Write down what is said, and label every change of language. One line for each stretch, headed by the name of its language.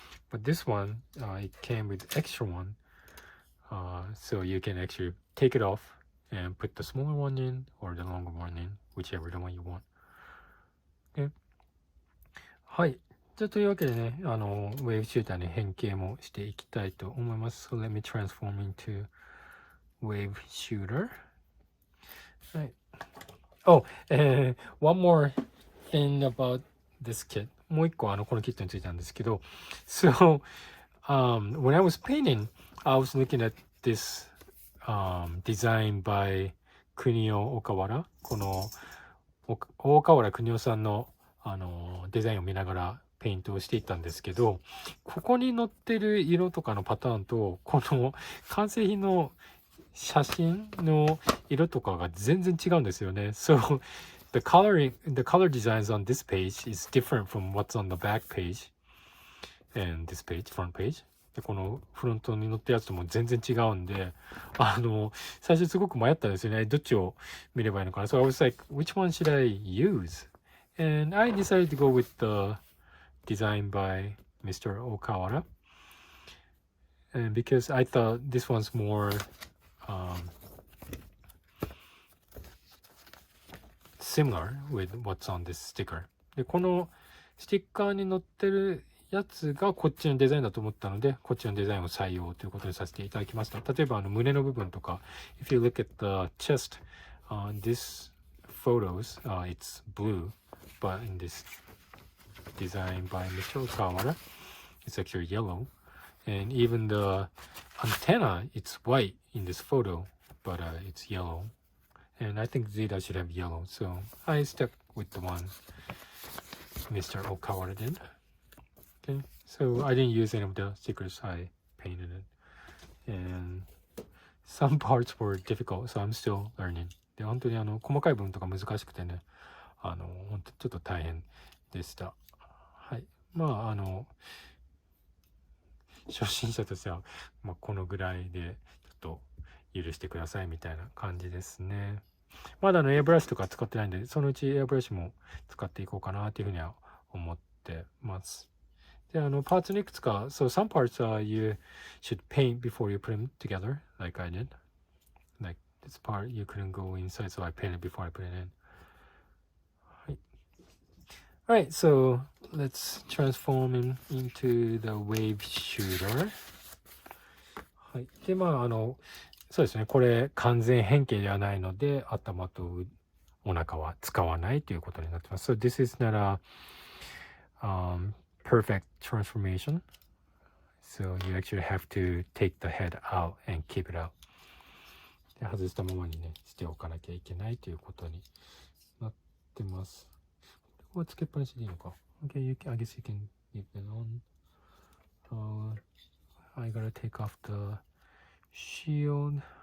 English: But this one, it came with extra one, so you can actually take it off and put the smaller one in or the longer one in, whichever the one you want.
Japanese: Okay. はい。じゃあというわけでね、ウェーブシューターに変形もしていきたいと思います。 So let me transform into wave shooter. はい。
English: Oh, one more thing about this kit. もう一個このキットについてなんですけど、 So, when I was painting, I was looking at this design by 国尾岡原。
Japanese: この大河原邦夫さんのデザインを見ながらペイントをしていったんですけど、ここに載ってる色とかのパターンとこの完成品の写真の色とかが全然違うんですよね。
English: So the color designs on this page is different from what's on the back page and this page, front page.
Japanese: でこのフロントに載ったやつとも全然違うんで、最初すごく迷ったんですよね。どっちを見ればいいのかな。
English: So I was like, which one should I use? And I decided to go with the design by Mr. Okawara. And because I thought this one's more similar with what's on this sticker.
Japanese: で、このステッカーに載ってるやつがこっちのデザインだと思ったので、こっちのデザインを採用ということにさせていただきました。
English: 例えば胸の部分とか、 if you look at the chest, this photos, it's blue, but in this design by Mr. Okawara, it's actually yellow. And even the antenna, it's white in this photo, but it's yellow. And I think Zeta should have yellow, so I stuck with the one Mr. Okawara did. Okay, so I didn't use any of the stickers, I painted it. And some parts were difficult, so I'm still learning.
Japanese: で、本当に細かい部分とか難しくてね、本当ちょっと大変でした。はい。まあ、初心者としては、まあ、このぐらいで、ちょっと許してくださいみたいな感じですね。まだエアブラシとか使ってないんで、そのうちエアブラシも使っていこうかなっていうふうには思ってます。
English: で、パーツのいくつか、 so some parts you should paint before you put them together, like I did. Like this part you couldn't go inside, so I painted before I put it in.
Japanese: はい。
English: Alright, so let's transform him into the wave shooter.
Japanese: はい。で、まあ、そうですね。これ、完全変形ではないので、頭とお腹は使わないということになってます。 So this is not a perfect transformation.
English: So you actually have to take the head out and keep it out.
Japanese: で、外したままにね、しておかなきゃいけないということになってます。これはつけっぱなしでいいのか。
English: Okay, I guess you can leave it on. I gotta take off the shield.